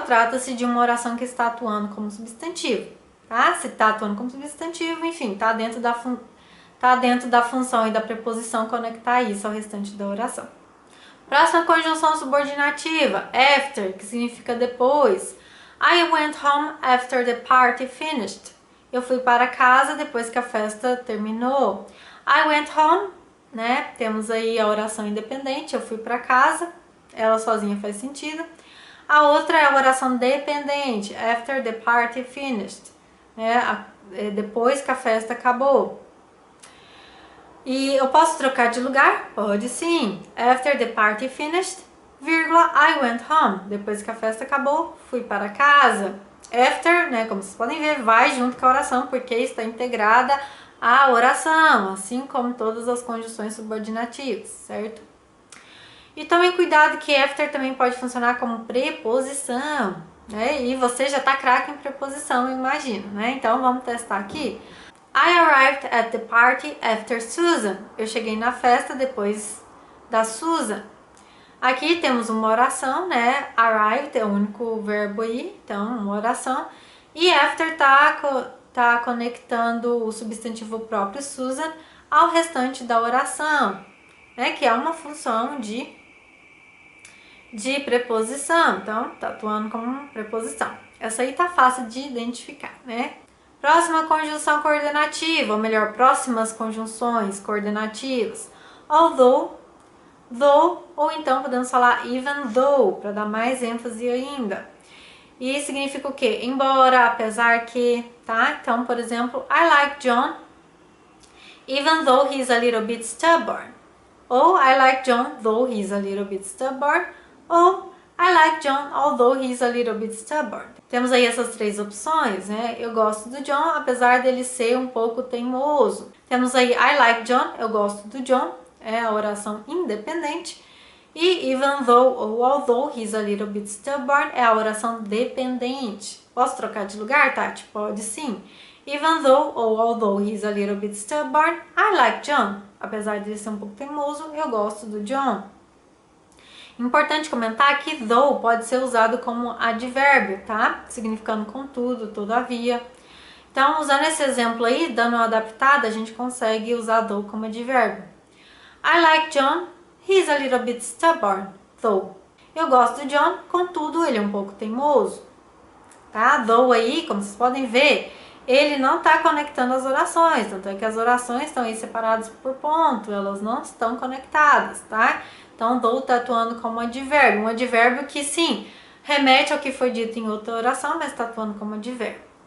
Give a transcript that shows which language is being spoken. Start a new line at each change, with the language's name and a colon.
Portuguese: Trata-se de uma oração que está atuando como substantivo, tá? Se está atuando como substantivo, enfim, está dentro da função e da preposição conectar isso ao restante da oração. Próxima conjunção subordinativa, after, que significa depois.
English: I went home after the party finished.
Portuguese: Eu fui para casa depois que a festa terminou.
English: I went home,
Portuguese: né? Temos aí a oração independente, eu fui para casa. Ela sozinha faz sentido. A outra é a oração dependente,
English: after the party finished,
Portuguese: né? Depois que a festa acabou. E eu posso trocar de lugar? Pode sim.
English: After the party finished, vírgula, I went home.
Portuguese: Depois que a festa acabou, fui para casa. After, né, como vocês podem ver, vai junto com a oração, porque está integrada à oração, assim como todas as conjunções subordinativas, certo? E tomem cuidado que after também pode funcionar como preposição, né? E você já tá craque em preposição, eu imagino, né? Então vamos testar aqui.
English: I arrived at the party after Susan.
Portuguese: Eu cheguei na festa depois da Susan. Aqui temos uma oração, né? Arrived é o único verbo aí, então uma oração. E after tá conectando o substantivo próprio Susan ao restante da oração, né? Que é uma função de preposição, então tá atuando como preposição. Essa aí tá fácil de identificar, né? Próxima conjunção coordenativa, ou melhor, próximas conjunções coordenativas. Although, though, ou então podemos falar even though, para dar mais ênfase ainda. E significa o quê? Embora, apesar que, tá? Então, por exemplo,
English: I like John, even though he's a little bit stubborn. Ou I like John, though he's a little bit stubborn. Ou I like John, although he's a little bit stubborn.
Portuguese: Temos aí essas três opções, né? Eu gosto do John, apesar dele ser um pouco teimoso. Temos aí
English: I like John,
Portuguese: eu gosto do John, é a oração independente.
English: E even though ou although he's a little bit stubborn
Portuguese: é a oração dependente. Posso trocar de lugar, Tati? Pode sim.
English: Even though ou although he's a little bit stubborn, I like John.
Portuguese: Apesar dele ser um pouco teimoso, eu gosto do John. Importante comentar que though pode ser usado como advérbio, tá? Significando contudo, todavia. Então, usando esse exemplo aí, dando uma adaptada, a gente consegue usar though como advérbio.
English: I like John, he's a little bit stubborn, though.
Portuguese: Eu gosto do John, contudo, ele é um pouco teimoso. Tá? Though aí, como vocês podem ver, ele não está conectando as orações, tanto é que as orações estão aí separadas por ponto, elas não estão conectadas, tá? Então, though está atuando como advérbio, um advérbio que sim, remete ao que foi dito em outra oração, mas está atuando como advérbio.